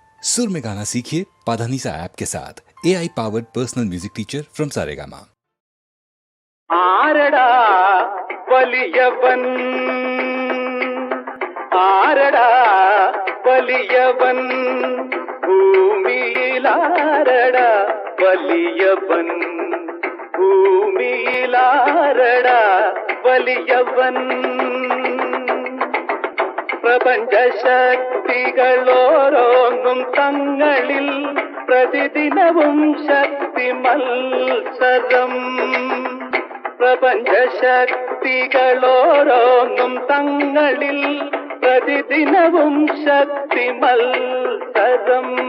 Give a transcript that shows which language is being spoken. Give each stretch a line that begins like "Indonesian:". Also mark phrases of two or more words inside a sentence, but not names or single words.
Hindi: सुर में गाना सीखिए पाधानीसा ऐप के साथ
English: AI powered personal music teacher from
Hindi: सारेगामा।
Malayalam: ആരടാ വലിയവൻ ആരടാ വലിയവൻ ഭൂമിയിലാരടാ വലിയവൻ ഭൂമിയിലാരടാ വലിയവൻ പ്രപഞ്ച ശക്തികളോരോന്നും തങ്ങളിൽ പ്രതിദിനവും ശക്തി മത്സരം പ്രപഞ്ച ശക്തികളോരോന്നും തങ്ങളിൽ പ്രതിദിനവും ശക്തി മത്സരം